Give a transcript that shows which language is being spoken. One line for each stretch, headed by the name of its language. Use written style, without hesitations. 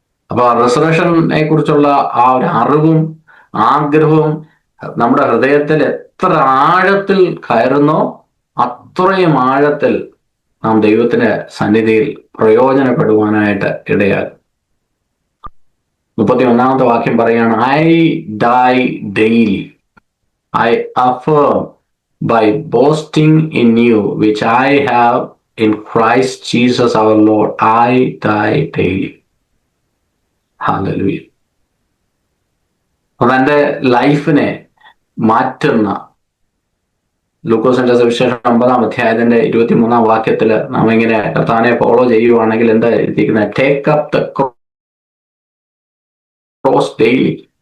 Malayalam: അപ്പൊ റിസറക്ഷനെ കുറിച്ചുള്ള ആ ഒരു അറിവും ആഗ്രഹവും നമ്മുടെ ഹൃദയത്തിൽ എത്ര ആഴത്തിൽ കയറുന്നോ അത്രയും ആഴത്തിൽ നാം ദൈവത്തിന്റെ സന്നിധിയിൽ പ്രയോജനപ്പെടുവാനായിട്ട് ഇടയാകും. 31-ാമത്തെ വാക്യം പറയാണ്,
English: I die daily, I affirm by boasting in you, which I have in Christ Jesus our Lord, I die daily. Hallelujah.
Malayalam: അതെന്റെ ലൈഫിനെ മാറ്റുന്ന ലൂക്കോസിന്റെ സുവിശേഷം 9-ാം അധ്യായത്തിന്റെ 23-ാം വാക്യത്തിൽ നാം ഇങ്ങനെ കർത്താവിനെ ഫോളോ ചെയ്യുവാണെങ്കിൽ എന്താ എഴുതിയിരിക്കുന്നത്?
English: Take up the cross daily.